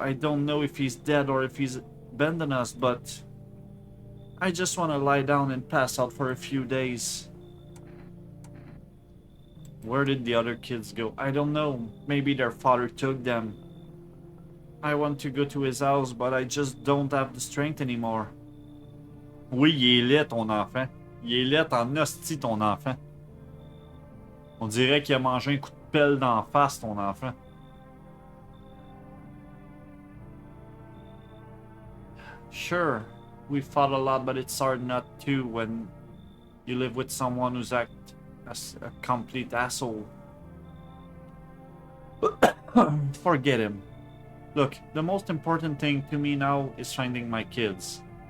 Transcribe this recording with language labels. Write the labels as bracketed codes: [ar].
[en] I don't know if he's dead or if he's abandoned us, but I just want to lie down and pass out for a few days. Where did the other kids go? I don't know. Maybe their father took them. I want to go to his house, but I just don't have the strength anymore. [fr] Oui, il est laid, ton enfant. Il est laid en hostie, ton enfant. On dirait qu'il a mangé un coup de pelle d'en face, ton enfant. [en] Sure, we fought a lot, but it's hard not to when you live with someone who's act as a complete asshole. Forget him. Look, the most important thing to me now is finding my kids.